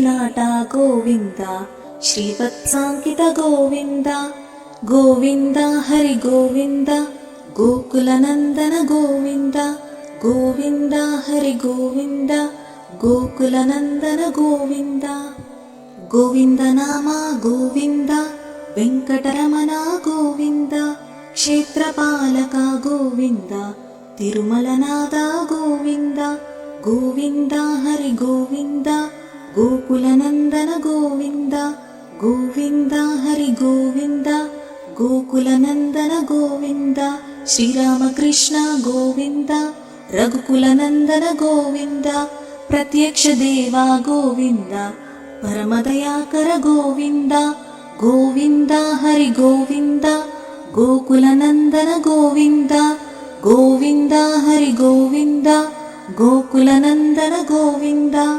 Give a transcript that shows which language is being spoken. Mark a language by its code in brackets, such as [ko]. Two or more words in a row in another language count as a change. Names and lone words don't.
[kn] ನಾಟ ಗೋವಿಂದ ಶ್ರೀವತ್ಸಾಂಕಿತ ಗೋವಿಂದ ಗೋವಿಂದ ಹರಿ ಗೋವಿಂದ ಗೋಕುಲನಂದನ ಗೋವಿಂದ ಗೋವಿಂದ ಹರಿ ಗೋವಿಂದ ಗೋಕುಲನಂದನ ಗೋವಿಂದ ಗೋವಿಂದ ನಾಮ ಗೋವಿಂದ ವೆಂಕಟರಮಣ ಗೋವಿಂದ ಕ್ಷೇತ್ರಪಾಲಕ ಗೋವಿಂದ ತಿರುಮಲನಾದ ಗೋವಿಂದ ಗೋವಿಂದ ಹರಿ ಗೋವಿಂದ [te] గోకులనందన గోవింద గోవింద హరి గోవింద గోకులనందన గోవింద శ్రీరామకృష్ణ గోవింద రఘుకులనందన గోవింద ప్రత్యక్ష దేవా గోవింద పరమదయాకర గోవింద గోవింద హరి గోవింద గోకులనందన గోవింద గోవింద హరి గోవింద గోకులనందన గోవింద